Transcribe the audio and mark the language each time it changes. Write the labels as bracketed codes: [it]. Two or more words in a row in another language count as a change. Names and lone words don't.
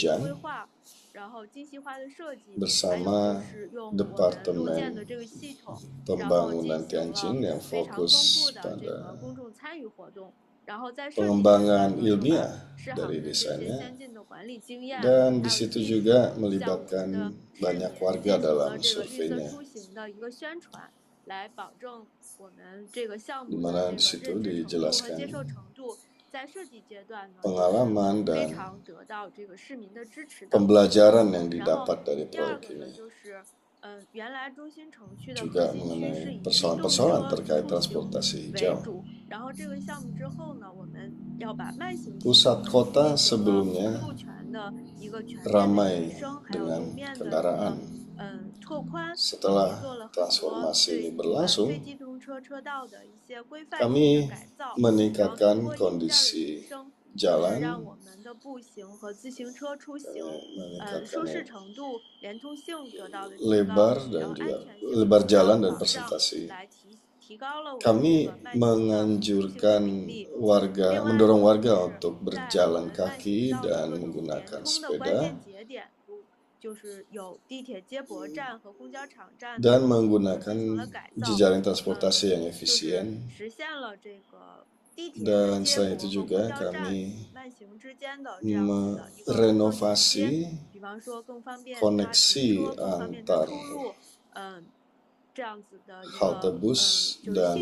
[id] Jan [zh] 规划，然后精细化的设计，还有 [id] bersama [zh] 就是用我们路建 [id] Departemen [zh] 的这个系统，然后进 [id] Pembangunan [zh] 行 [id] Tianjin [zh] 了 [id] yang [zh] 非常丰 [id] fokus [zh] 富的这个 [id] pada [zh] 公众参与活动，然后在设计阶 [id] pengembangan [zh] 段呢，就 [id] ilmiah [zh] 把市 [id] dari [zh] 行的这些 [id] desainnya [zh] 先进的管理经验， [id] dan di [zh] 还有 [id] situ [zh] 技术， [id] juga [zh] 向我们的 [id] melibatkan [zh] 市 [id] banyak [zh] 民 [id] warga [zh] 进行了 [id] dalam [zh] 这个绿色 [id] surveinya. [zh] 出行的一个宣传，来保证我们这个项 [id] Di [zh] 目的 [id] mana [zh] 这 [id] di [zh] 个 [id] situ [zh] 认知程度和接 [id] dijelaskan [zh] 受程度，在设计阶段呢，就是 [id] pengalaman [zh] 非 [id] dan [zh] 常得到这个市民的支持的。 [id] pembelajaran yang [zh] 然后 [id] didapat dari [zh] 第二 [id] proyek [zh] 个呢， [id] ini [zh] 就是原来中心城区的 [id] juga [zh] 核心区是 [id] mengenai [zh] 以机动 [id] persoalan-persoalan [zh] 车 [id] terkait [zh] 出行 [id] transportasi [zh] 为 [id] hijau. [zh] 主，然后这个项目之后呢，我们要把慢行区 [id] Pusat kota [zh] 进行了 [id] sebelumnya [zh] 路权的一个全面的 [id] ramai [zh] 提升，还有 [id] dengan [zh] 路面的一 [id] kendaraan. [zh] 个拓宽，以及 [id] Setelah [zh] 做了很多 [id] transformasi [zh] 对 [id] ini berlangsung, [zh] 非机动车车道的一些规范性 [id] kami [zh] 的改造，然后 [id] meningkatkan [zh] 通过硬件的 [id] kondisi [zh] 提升，就是让 [id] jalan, [zh] 我们的步行和自行车出行 [id] meningkatkan [zh] 舒适程度、连通性得到了提高， [id] lebar [zh] 然 [id] dan [zh] 后 [id] juga [zh] 安全性 [id] lebar [zh] 得到 [id] jalan [zh] 了 [id] dan [zh] 保障， [id] presentasi. [zh] 来提高了我们这 [id] Kami [zh] 个慢行的出行的 [id] menganjurkan [zh] 比例。 [id] warga, [zh] 另外 [id] mendorong [zh] 呢，就 [id] warga [zh] 是 [id] untuk [zh] 在我 [id] berjalan [zh] 们慢 [id] kaki [zh] 行道的 [id] dan [zh] 各种连 [id] menggunakan [zh] 通的关 [id] sepeda [zh] 键节点，就是有地铁接驳站和公交场站 [id] dan [zh] 进行 [id] menggunakan [zh] 了改造， [id] jejaring transportasi yang [zh] 就是 [id] efisien. [zh] 实现了这个地铁 [id] Dan [zh] 接 [id] selain [zh] 驳 [id] itu [zh] 和 [id] juga [zh] 公交站 [id] kami [zh] 与慢行之间的这样子的一个合作衔接， [id] merenovasi [zh] 比方说更方便它停 [id] koneksi [zh] 车，更方便它 [id] antar [zh] 出入，这样子的一 [id] halte [zh] 个 [id] bus [zh] 就是系